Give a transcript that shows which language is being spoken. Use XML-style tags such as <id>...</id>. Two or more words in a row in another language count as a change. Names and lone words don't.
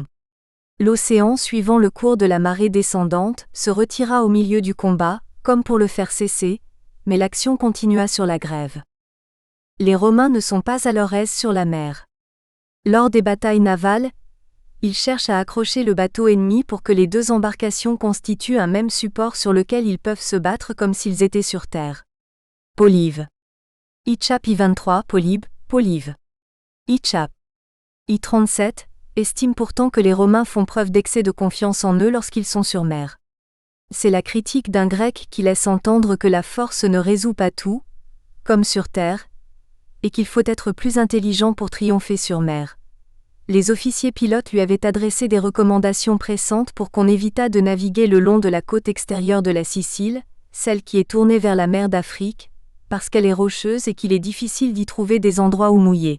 <fr>L'océan, suivant le cours de la marée descendante, se retira au milieu du combat, comme pour le faire cesser, mais l'action continua sur la grève. Les Romains ne sont pas à leur aise sur la mer. Lors des batailles navales, Ils cherchent à accrocher le bateau ennemi pour que les deux embarcations constituent un même support sur lequel ils peuvent se battre comme s'ils étaient sur terre. Polive. Ichap I-23, Polybe, Polive. Ichap. I-37, estime pourtant que les Romains font preuve d'excès de confiance en eux lorsqu'ils sont sur mer. C'est la critique d'un Grec qui laisse entendre que la force ne résout pas tout, comme sur terre, et qu'il faut être plus intelligent pour triompher sur mer. Les officiers pilotes lui avaient adressé des recommandations pressantes pour qu'on évitât de naviguer le long de la côte extérieure de la Sicile, celle qui est tournée vers la mer d'Afrique, parce qu'elle est rocheuse et qu'il est difficile d'y trouver des endroits où mouiller.</fr>